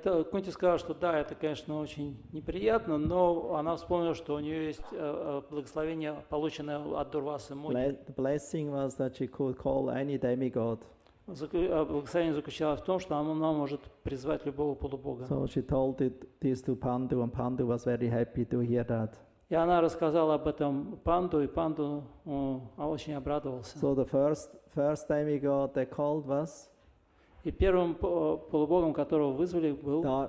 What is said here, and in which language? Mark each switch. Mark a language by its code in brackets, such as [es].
[ru] Кунти сказал, что да, это, конечно, очень неприятно, но она вспомнила, что у нее есть благословение, полученное от Дурвасы Муни. [en] The blessing was that she could call any demigod. [ru] Благословение заключалось в том, что она может призвать любого полубога. [en] So she told this to Pandu, and Pandu was very happy to hear that. [ru] И она рассказала об этом Панду, и Панду очень обрадовался. [en] So the first demigod they called was [ru] И первым полубогом, которого вызвали, был